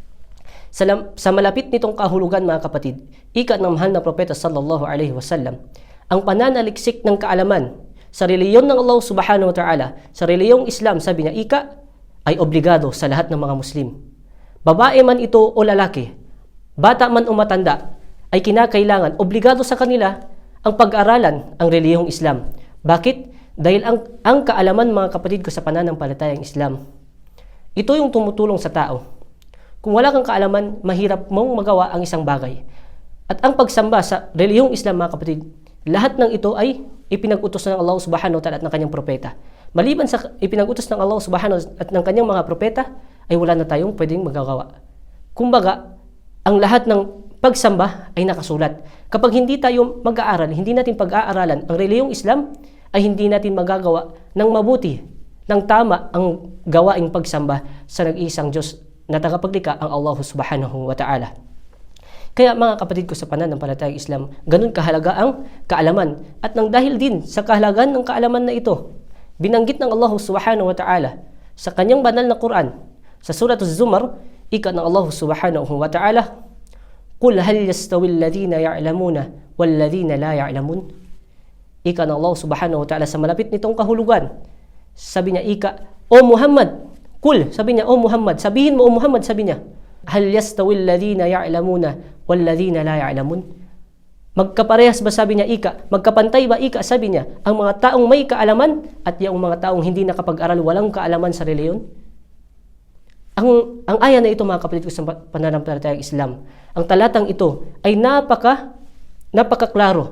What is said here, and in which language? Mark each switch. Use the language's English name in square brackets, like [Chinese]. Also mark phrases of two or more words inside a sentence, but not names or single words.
[Filipino] Sa malapit nitong kahulugan, mga kapatid, ika ng mahal na propeta [Arabic] صلى الله عليه وسلم, [Filipino] ang pananaliksik ng kaalaman sa reliyon ng Allah [Arabic] سبحانه وتعالى, [Filipino] sa reliyong Islam, sabi niya, ika, ay obligado sa lahat ng mga Muslim. Babae man ito o lalaki, bata man o matanda, ay kinakailangan, obligado sa kanila ang pag-aralan ang reliyong Islam. Bakit? Dahil ang kaalaman, mga kapatid ko sa pananampalatayang Islam, ito yung tumutulong sa tao. Kung wala kang kaalaman, mahirap mong magawa ang isang bagay. At ang pagsamba sa reliyong Islam, mga kapatid, lahat ng ito ay ipinag-utos ng Allah [Arabic] سبحانه وتعالى [Filipino] at ng kanyang propeta. Maliban sa ipinag-utos ng Allah subhanahu at ng kanyang mga propeta, ay wala na tayong pwedeng magagawa. Kumbaga, ang lahat ng pagsamba ay nakasulat. Kapag hindi tayo mag-aaral, hindi natin pag-aaralan ang reliyong Islam, ay hindi natin magagawa ng mabuti, ng tama ang gawaing pagsamba sa nag-iisang Diyos na tagapaglikha, ang Allah [Arabic] سبحانه وتعالى. [Filipino] Kaya, mga kapatid ko sa pananampalatayang Islam, ganun kahalaga ang kaalaman. At nang dahil din sa kahalagaan ng kaalaman na ito, binanggit ng Allah [Arabic] سبحانه وتعالى [Filipino] sa kanyang banal na Quran, sa Surat Az-Zumar, ika ng Allah [Arabic] سبحانه وتعالى, "قل هل يستوي الذين يعلمون والذين لا يعلمون." [Filipino] Ika ng Allah [Arabic] سبحانه وتعالى [Filipino] sa malapit nitong kahulugan. Sabi niya, ika, "O Muhammad," Qul, sabi niya, "O Muhammad," sabihin mo, "O Muhammad," sabi niya, [Arabic] "هل يستوي الذين يعلمون والذين لا يعلمون." [Filipino] Magkaparehas ba, sabi niya, ika? Magkapantay ba, ika? Sabi niya, ang mga taong may kaalaman at yung mga taong hindi nakapag-aral, walang kaalaman sa reliyon? Ang aya na ito, mga kapatid ko sa pananampalatayang Islam, ang talatang ito ay napakaklaro.